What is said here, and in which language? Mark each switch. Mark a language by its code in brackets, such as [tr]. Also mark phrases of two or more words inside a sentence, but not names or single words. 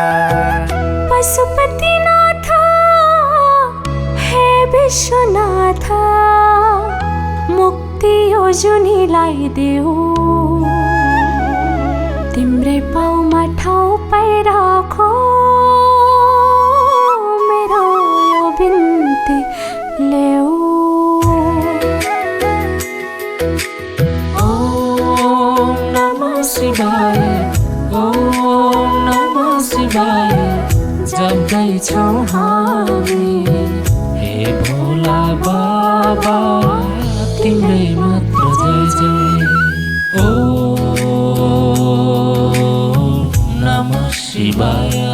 [ne] पशुपतिनाथ हे विश्वनाथ मुक्ति यो जुनीलाई देऊ तिम्रै पाउमा ठाउँ पाइराखो मेरो यो बिन्ती ल्याऊ [sa] ओम नमः शिवाय ओम नमः शिवाय [ne] जप्दैछौँ हामी हे भोला बाबा तिम्रै मात्र जय जय [sa] ओम नमः शिवाय